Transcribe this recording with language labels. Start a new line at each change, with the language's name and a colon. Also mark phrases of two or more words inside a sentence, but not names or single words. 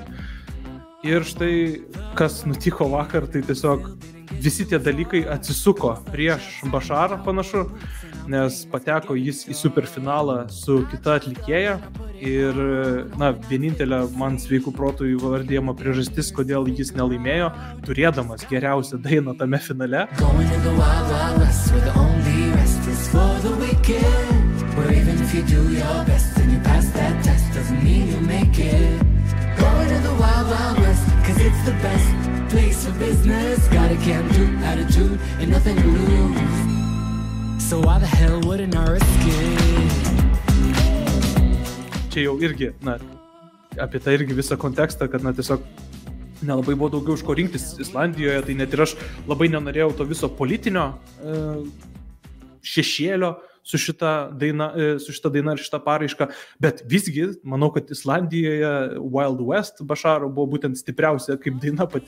Lithuanian: Ir štai, kas nutiko vakar, tai tiesiog visi tie dalykai atsisuko prieš Basharą panašu, nes pateko jis į superfinalą su kita atlikėja ir, vienintelė man sveikų protų įvardėjama priežastis, kodėl jis nelaimėjo, turėdamas geriausią dainą tame finale.
English: Going to the wild, wild west, 'cause it's the best place for business. Got a can-do attitude and nothing to lose. So why the hell wouldn't I risk it?
Lithuanian: Čia jau irgi, apie tai irgi visą kontekstą, kad, tiesiog nelabai buvo daugiau iš ko rinktis Islandijoje, tai net ir aš labai nenorėjau to viso politinio šešėlio su šita daina ir šita paraiška, bet visgi, manau, kad Islandijoje Wild West Basharo buvo būtent stipriausia kaip daina pati.